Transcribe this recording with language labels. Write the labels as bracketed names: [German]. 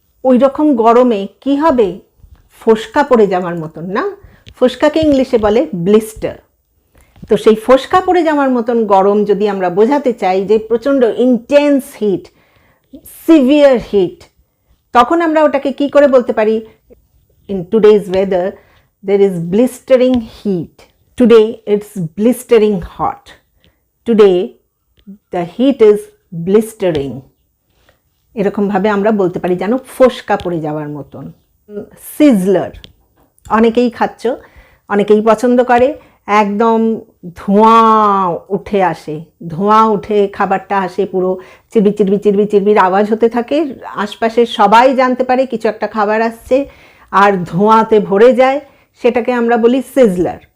[Bangla] ওই রকম গরমে কি হবে, ফোসকা পড়ে যাওয়ার মতন না, ফোসকাকে ইংলিশে বলে ব্লিস্টার। তো সেই ফোসকা পড়ে যাওয়ার মতন গরম যদি আমরা বোঝাতে চাই যে প্রচণ্ড ইন্টেন্স হিট, সিভিয়ার হিট, তখন আমরা ওটাকে কি করে বলতে পারি, [English] In today's weather there is blistering heat. Today it's blistering hot. Today the heat is blistering. [Bangla] এরকম ভাবে আমরা বলতে পারি যেন ফোসকা পড়ে যাওয়ার মতন। সিজলার অনেকেই খাচ্ছ, অনেকেই পছন্দ করে, একদম ধোঁয়া উঠে আসে, ধোঁয়া উঠে খাবারটা আসে, পুরো চিরবি চিরবি চিরবি চিরবির আওয়াজ হতে থাকে, আশপাশে সবাই জানতে পারে কিছু একটা খাবার আসছে, আর ধোঁয়াতে ভরে যায়, সেটাকে আমরা বলি সিজলার।